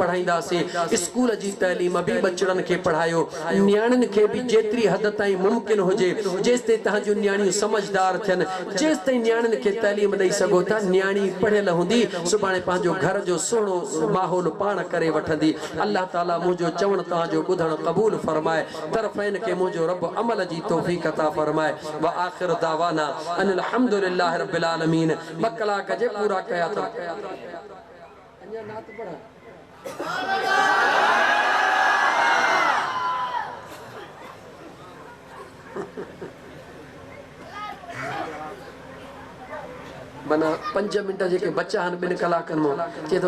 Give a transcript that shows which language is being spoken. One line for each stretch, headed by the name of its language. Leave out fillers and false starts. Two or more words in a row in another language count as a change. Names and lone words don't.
Sindhi: पढ़ाईंदासीं स्कूल जी तइलीम बि बचड़नि खे पढ़ायो न्याणियुनि खे बि जेतिरी हद ताईं मुमकिन हुजे जेसिताईं तव्हांजूं न्याणियूं समझदार थियनि जेसिताईं न्याणियुनि खे तइलीम ॾेई सघो था न्याणी पढ़ियल हुंदी सुभाणे पंहिंजो घर जो सुहिणो माहौल पाण करे वठंदी अल्लाह ताला मुंहिंजो चवण तव्हांजो ॿुधण क़बूल फरमाए तरफ़ैन खे मुंहिंजो रब अमल जी तौफ़ीक़ अता फरमाए
Arabic: وآخر دعوانا أن الحمد لله رب العالمين
Sindhi: ॿ कलाक जे पूरा कया अञा नात पढ़ा मना 5 मिनट जेके बचा आहिनि 2 कलाकनि मां चए थो